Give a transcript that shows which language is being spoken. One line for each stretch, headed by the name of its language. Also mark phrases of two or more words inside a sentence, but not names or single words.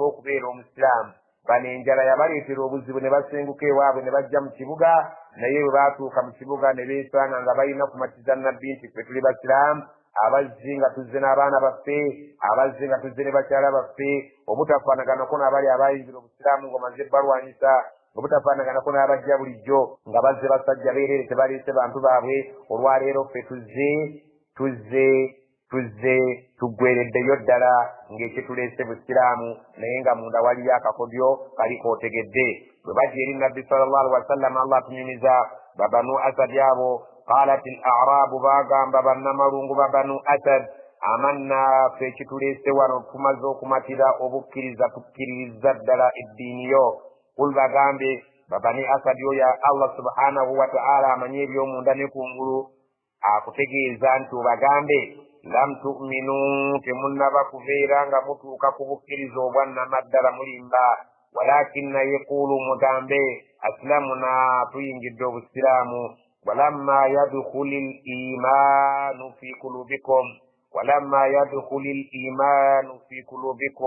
Ganda: okubeera omusiraamu bano enjala yabaleetera obuzibu ne basenguka ewaabwe ne bajja mu kibuga naye bwe baatuuka mu kibuga ne beesanga nga balina kumatiza nabbi nti ffe tuli basiraamu abazzi nga tuzze n'abaana baffe abazze nga tuzze ne bakyala baffe obutafaanaganako n'abali abayingira obusiraamu ng'omaze balwanyisa obutafaanaganako n'abajja bulijjo nga bazze basajja beerere tebaleese bantu baabwe olwaleero ffe tuzze tuggwereddeyo ddala ng'ekituleese busiraamu naye nga munda waliyo akakodyo kali kootegedde bwe bajja eri nabbi
Arabic: صلى الله عليه وسلم
Ganda: Allah tunyumiza babanu asad abo
Arabic: قالت الأعراب
Ganda: bagamba bannamalungu babanu asad amanna ffe ekituleese wano tumaze okumatira obukkiriza tukkiririza ddala eddiini yo kul bagambe babani asad yo ya Allah
Arabic: سبحانه وتعالى
Ganda: amanye ebyomunda ne kungulu akutegeeza nti obagambe
Arabic: لم تؤمنوا
Ganda: temunnaba kubeera nga mutuuka ku bukkiriza obwannamaddala mulimba walakinna yekulu mugambe asilamuna tuyingidde obusiraamu
Arabic: ولما يدخل الإيمان في قلوبكم ولما يدخل الإيمان في قلوبكم